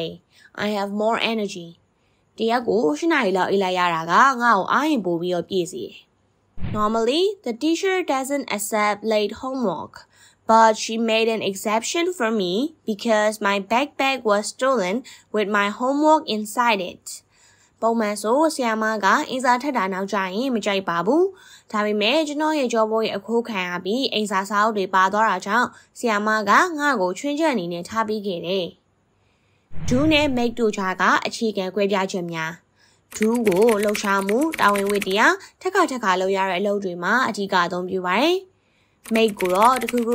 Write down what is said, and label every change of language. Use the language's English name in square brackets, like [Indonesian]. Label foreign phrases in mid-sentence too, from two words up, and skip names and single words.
[English] I have more energy. [Burmese] တရက်ကို8နာရီလောက်အိပ်လိုက်ရတာကငါ့ကိုအားရင်ပိုပြီးတော့ပြည့်စေတယ်။ [English] Normally, the teacher doesn't accept late homework, but she made an exception for me because my backpack was stolen with my homework inside it. [Burmese] ပုံမှန်ဆိုဆရာမကအင်စာထက်တာနောက်ကျရင်မကြိုက်ပါဘူး။ဒါပေမဲ့ကျွန်တော်ရဲ့ကြောပိုးရဲ့အခိုးခံရပြီးအင်စာစာအုပ်တွေပါသွားတာကြောင့်ဆရာမကငါ့ကိုချွင်းချက်အနေနဲ့ထားပေးခဲ့တယ်။ Do နဲ့ make တို့ကြားကအခြေခံကွဲပြားချက်များ Do ကိုလှုပ်ရှားမှုတာဝန်ဝတ္တရားထက်ခါလုပ်ရတဲ့အလုပ်တွေမှာအဓိကအသုံးပြုပါတယ်။ Make ကိုတော့တခုခု